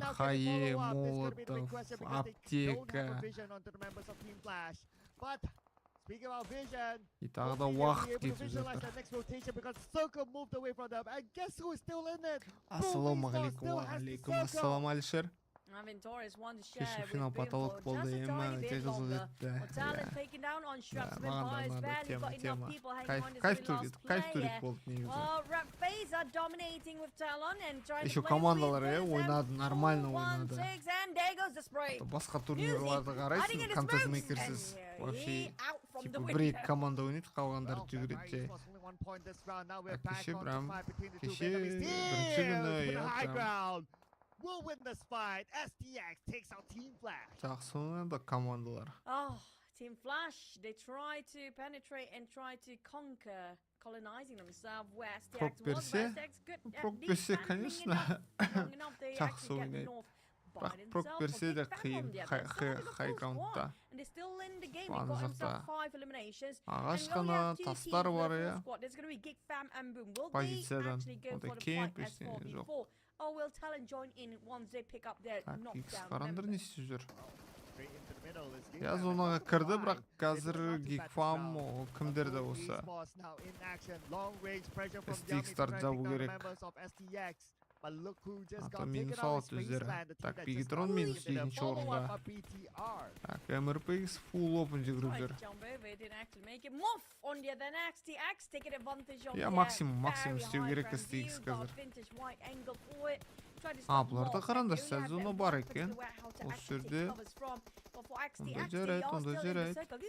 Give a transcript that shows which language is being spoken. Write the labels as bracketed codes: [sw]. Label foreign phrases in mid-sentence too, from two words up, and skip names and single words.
[kk] Хае, молотов, аптека. И тағы да уақыт кетіп жатыр. Ассаламағалейкум, уағалейкум ассалам Алишер. [en] Aventoris want to share [kk] Кеше [en] with [kk] финал [en] Boom [kk] потолок [en] for [kk] болды, [en] just a [kk] эми [en] tiny bit [kk] өте қызық [en] longer. [kk] өтті. [en] Well, talent taken down on Shrubs of [kk] Маған да [en] Empires. [kk] ұнады, [en] Barely got enough [kk] тема. [en] people hanging on this [kk] Кайф [en] very last [kk] турик [en] player. [kk] болды негізі. [en] Well, Rap Phase are dominating with Talon and trying to [kk] Еще [en] play [kk] командалар [en] with this, [kk] ойнады, [en] and [kk] нормально [en] 4-1-6, [kk] ойнады. [en] and there goes the spray. [kk] Басқа турнирларды қарайсың, контент-мейкерсіз. [ru] Вообще, типа [kk] бір-екі команда ойнайды, қалғандары жүгіреді же. Кеше прям, кеше бірінші күні, я прям [en] Will win this fight. STX takes out Team Flash. [kk] жақсы ойнады командалар. [en] Oh, Team Flash, they try to penetrate and try to conquer, colonizing themselves where STX [kk] Прок [en] was, [kk] берсе, [en] but STX good. [kk] прок берсе, конечно, жақсы жақсы ойнайды. Бірақ прок берсе де қиын, хай-граундта. План жақта. Ағаш қана тастар бар, я. Позициядан, онда кемп ештеңе жоқ. [en] Oh, will Talon join in once they pick up their [kk] Так, Икс [en] knockdown [kk] қарандар не [en] members? [kk] істеп жүр? Я зонаға кірді, бірақ қазір Гикфам кімдер де осы. STX-тарды жабу керек. Ата минус алады өздері. Так, Бигитрон минус 7-ші орында. Так, MRPX [en] full open [kk] жүгіріп жүр. Я максимум істеу керек STX қазір. Бұларда қараңдар, сәл зона бар екен. Осы жерде. Онда жарайды.